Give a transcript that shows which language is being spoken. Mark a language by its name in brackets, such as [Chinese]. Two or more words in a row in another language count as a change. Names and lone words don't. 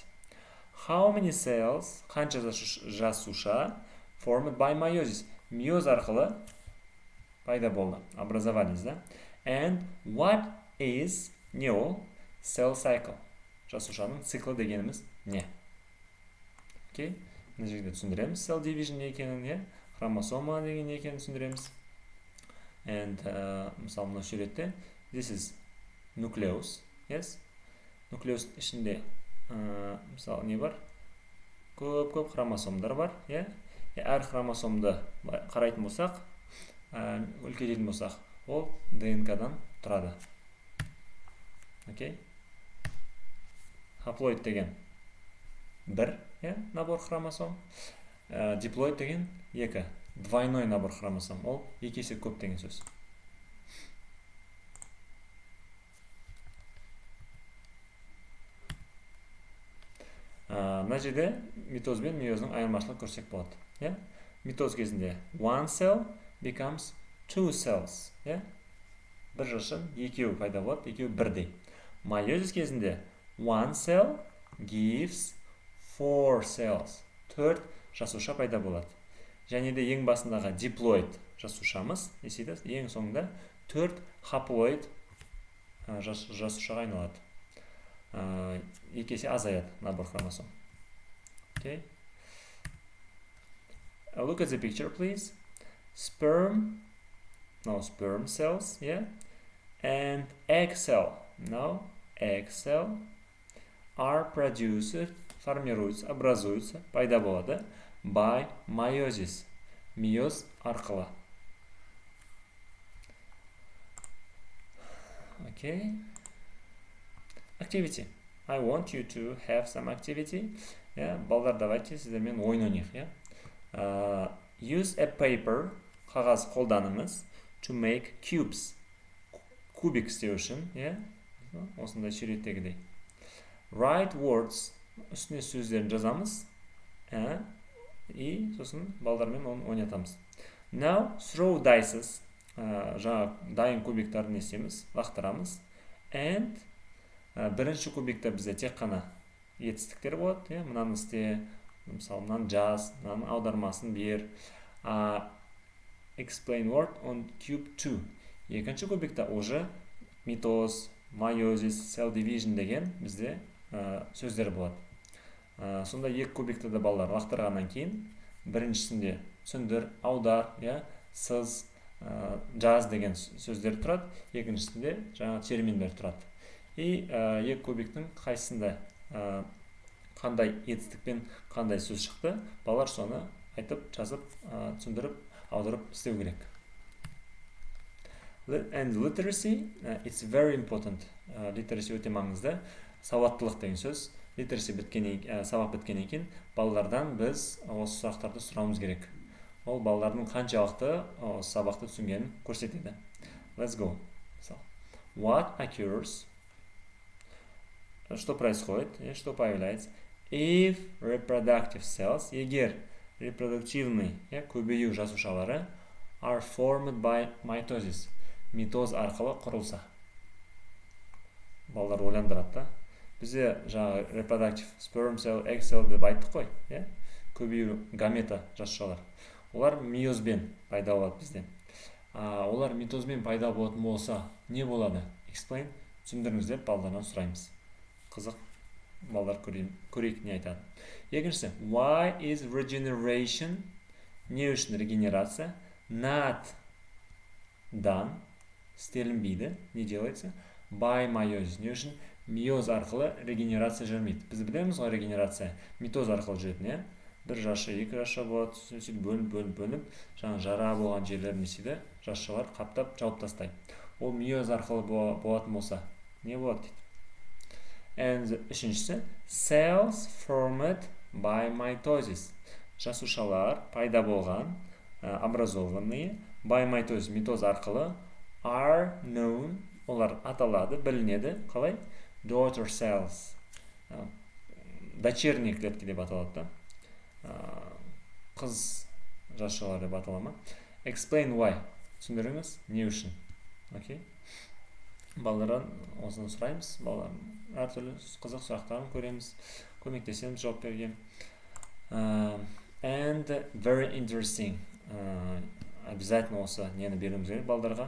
[English] How many cells, [Kazakh] қанша жасуша [English] formed by meiosis, [Kazakh] миоз арқылы пайда болды, образовались, [English] And what is, [Kazakh] не ол, [English] cell cycle, [Kazakh] жасушаның циклы дегеніміз не? Окей, мына жерде түсіндіреміз [English] cell division [Kazakh] не екенін, хромосома деген не екенін түсіндіреміз. And мысалы мына суретте, [English] this is nucleus, yes? [Kazakh] Nucleus ішінде мысалы не бар? Көп хромосомдар бар, әр хромосомды қарайтын болсақ, үлкейтетін болсақ, ол ДНК-дан тұрады. Окей? Хаплоид деген бір, [Russian] набор хромосом. [Kazakh] Диплоид деген екі, [Russian] двойной набор хромосом. [Kazakh] Ол екі есе көп деген сөз. Мына жерде митоз бен миоздың айырмашылығын көрсек болады. Митоз кезінде [English] one cell becomes two cells. [Kazakh] Бір жасушадан екеуі пайда болады, екеуі бірдей. [English] Meiosis кезінде one cell gives four cells. [Kazakh] 4 жасуша пайда болады. Және де ең басындағы диплоид жасушамыз, ең соңында 4 хаплоид жасушаға айналады. Екі есе азаяды [Russian] набор хромосом. [English] Okay. Look at the picture, please. Sperm cells, and egg cell. Now, egg cell are produced, [Russian] формируются, образуются, [Kazakh] пайда болады [English] by meiosis, [Kazakh] миоз арқылы. [English] Okay. Activity. I want you to have some activity. [Kazakh] Балдар, давайте сіздермен ойын ойнайық. [English] Use a paper, [Kazakh] қағаз қолданыңыз, [English] to make cubes. [Kazakh] Кубик істеу үшін, осындай суреттегідей. [English] Write words, [Kazakh] үстіне сөздерін жазамыз, и сосын балдармен оны ойнатамыз. [English] Now throw dices, [Kazakh] жаңа дайын кубиктарды не істейміз, лақтырамыз. And бірінші кубикте бізде тек қана етістіктер болады, мынаны істе, мысалы мынаны жаз, мынаны аудармасын бер. [English] Explain word on cube 2. [Kazakh] Екінші кубикте уже митоз, майозис, [English] cell division [Kazakh] деген бізде сөздер болады. Сонда екі кубикті де балалар лақтырғаннан кейін, біріншісінде түсіндір, аудар, сыз, жаз деген сөздер тұрады, екіншісінде жаңа терминдер тұрады. И екі кубиктің қайсында қандай етістікпен қандай сөз шықты, балалар соны айтып, жазып, түсіндіріп, аударып істеу керек. [English] And literacy, it's very important. [Kazakh] Literacy өте маңызды. Сауаттылық деген сөз. Literacy сабақ біткеннен кейін балалардан біз осы сұрақтарды сұрауымыз керек. Ол балалардың қаншалықты сабақты түсінгенін көрсетеді. [English] Let's go. What occurs? [Russian] Что происходит? Что появляется? [English] If reproductive cells, [Kazakh] егер репродуктивный көбею жасушалары [English] are formed by mitosis, [Kazakh] митоз арқылы құрылса. Балалар ойландырады. Бізде жаңа [English] reproductive sperm cell, egg cell [Kazakh] деп айттық қой, көбею гамета жасушалар. Олар миозбен пайда болады бізде. Олар митозбен пайда болатын болса, не болады? Explain, түсіндіріңіз деп балдардан сұраймыз. Қызық, балдар көрейік не айтады. Екіншісі, [English] why is regeneration, [Kazakh] не үшін регенерация, [English] not done, [Kazakh] істелінбейді, [Russian] не делается, [English] by meiosis, [Kazakh] не үшін миоз арқылы регенерация жүрмейді. Біз білеміз ғой регенерация, митоз арқылы жүретін, бір жасуша, екі жасуша болады, сөйтіп бөлініп, жаңа жара болған жерлерін несейді, жасушалар қаптап, жауып тастайды. Ол миоз арқылы болатын болса, не болады дейді. [English] And үшіншісі, cells formed by mitosis. [Kazakh] Жасушалар пайда болған, образованные, [English] by mitosis, [Kazakh] митоз арқылы, [English] are known, [Kazakh] олар аталады, білінеді, қалай? [English] Daughter cells. [Russian] Дочерние клетки [Kazakh] деп аталады. Қыз жасушалар деп аталама. Explain why. Түсіндіріңіз, не үшін? Окей? Балалардан осыны сұраймыз. Балалар әртүрлі қызық сұрақтарын көреміз. Көмектесеміз жауап беруге. [English] And very interesting. [Kazakh] Обязательно осы нені беруіміз керек балдарға.